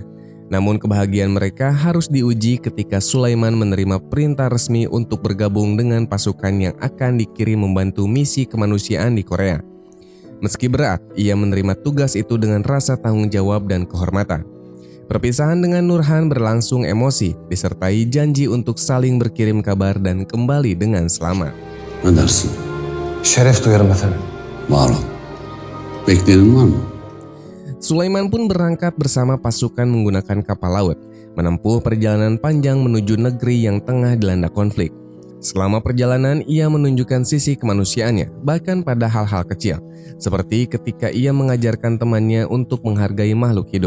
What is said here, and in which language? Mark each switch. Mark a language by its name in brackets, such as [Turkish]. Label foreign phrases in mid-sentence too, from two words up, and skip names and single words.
[Indonesian] Namun kebahagiaan mereka harus diuji ketika Süleyman menerima perintah resmi untuk bergabung dengan pasukan yang akan dikirim membantu misi kemanusiaan di Korea. Meski berat, ia menerima tugas itu dengan rasa tanggung jawab dan kehormatan. Perpisahan dengan Nurhan berlangsung emosi, disertai janji untuk saling berkirim kabar dan kembali dengan selamat. [Turkish] Edersin. Şeref duyarım efendim. Var ol. Bekleyenin var mı? [Indonesian] Süleyman pun berangkat bersama pasukan menggunakan kapal laut, menempuh perjalanan panjang menuju negeri yang tengah dilanda konflik. Selama perjalanan, ia menunjukkan sisi kemanusiaannya, bahkan pada hal-hal kecil, seperti ketika ia mengajarkan temannya untuk menghargai makhluk hidup.